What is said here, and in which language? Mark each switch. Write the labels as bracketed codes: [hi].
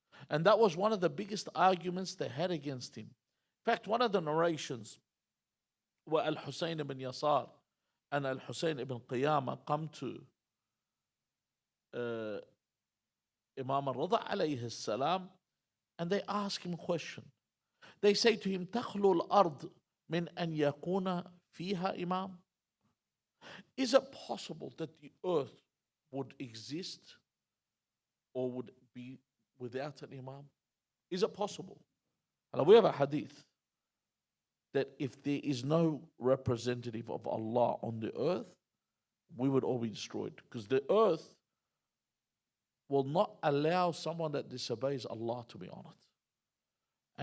[en] And that was one of the biggest arguments they had against him. In fact, one of the narrations where Al-Husayn ibn Yasar and Al-Husayn ibn Qiyamah come to Imam al-Rida alayhi salam, and they ask him a question. They say to him, [ar] تخلو الأرض من أن يكون فيها إمام? [en] Is it possible that the earth would exist or would be without an imam? Is it possible? And we have a hadith that if there is no representative of Allah on the earth, we would all be destroyed, because the earth will not allow someone that disobeys Allah to be on it.